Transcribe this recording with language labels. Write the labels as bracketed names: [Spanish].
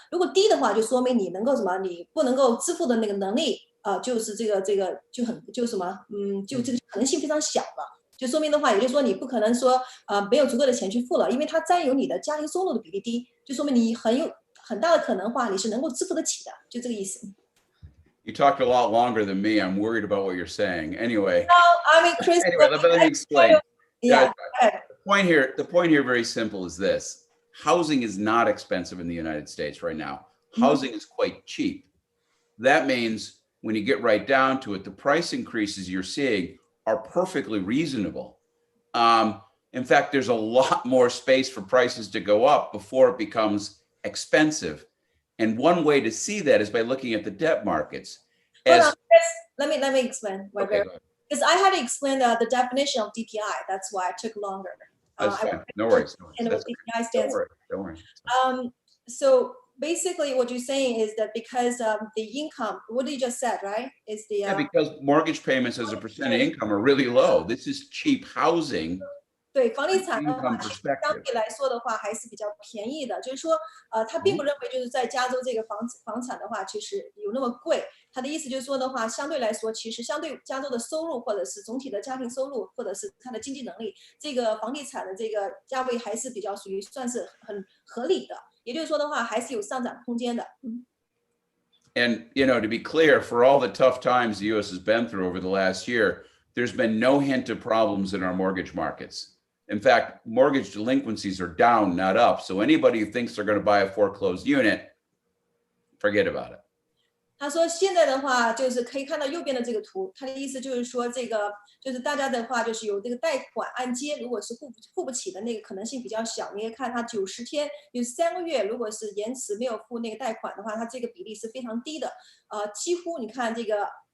[Chinese] 如果低的话，就说明你能够你不能够支付的那个能力就是这个就这个可能性非常小了。就说明的话，也就是说你不可能说没有足够的钱去付了，因为它占有你的家庭收入的比例低，就说明你很大的可能话你是能够支付得起的，就这个意思。 [English] You talked a lot longer than me. I'm worried about what you're saying. Anyway. No, I mean, Chris. Anyway, let me explain. Yeah. The point here, very simple, is this: housing is not expensive in the United States right now. Housing is quite cheap. That means when you get right down to it, the price increases you're seeing are perfectly reasonable. In fact, there's a lot more space for prices to go up before it becomes expensive. And one way to see that is by looking at the debt markets. Hold on, let me explain. Okay, because I had to explain the definition of DPI. That's why it took longer. That's fine. No worries. And what DPI stands for. Don't worry. So basically what you're saying is that because the income, what you just said, right? Is the because mortgage payments as a percent of income are really low. This is cheap housing. [Chinese] 对房地产的话，相对来说的话还是比较便宜的。就是说，他并不认为就是在加州这个房产的话，其实有那么贵。他的意思就是说的话，相对来说，其实相对加州的收入，或者是总体的家庭收入，或者是他的经济能力，这个房地产的这个价位还是比较属于算是很合理的。也就是说的话，还是有上涨空间的。 [English] And to be clear, for all the tough times the U.S. has been through over the last year, there's been no hint of problems in our mortgage markets. In fact, mortgage delinquencies are down, not up. So anybody who thinks they're going to buy a foreclosed unit, forget about it. [Chinese] 他说现在的话就是可以看到右边的这个图，他的意思就是说这个就是大家的话就是有这个贷款按揭，如果是付不起的那个可能性比较小，你可以看它90天有3个月，如果是延迟没有付那个贷款的话，它这个比例是非常低的，几乎你看这个。